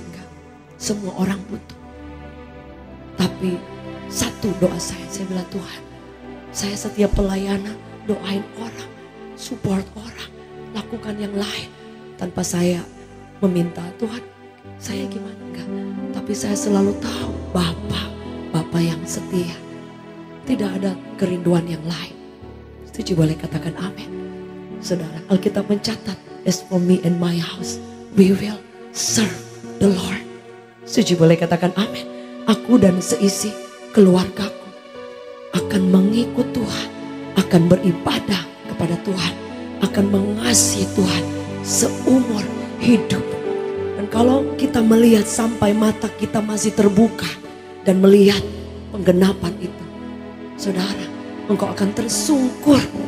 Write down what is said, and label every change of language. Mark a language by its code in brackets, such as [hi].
[id] Enggak. Semua orang butuh. Tapi satu doa saya bilang, Tuhan, saya setiap pelayanan doain orang, support orang, lakukan yang lain tanpa saya meminta, Tuhan, saya gimana? Enggak. Tapi saya selalu tahu Bapa yang setia. Tidak ada kerinduan yang lain. Setuju boleh katakan amin. Saudara, Alkitab mencatat, [en] as for me and my house, we will serve the Lord. [id] Setuju boleh katakan amin. Aku dan seisi keluargaku akan mengikut Tuhan, akan beribadah kepada Tuhan, akan mengasihi Tuhan seumur hidup. Dan kalau kita melihat sampai mata kita masih terbuka dan melihat penggenapan itu, saudara, engkau akan tersungkur.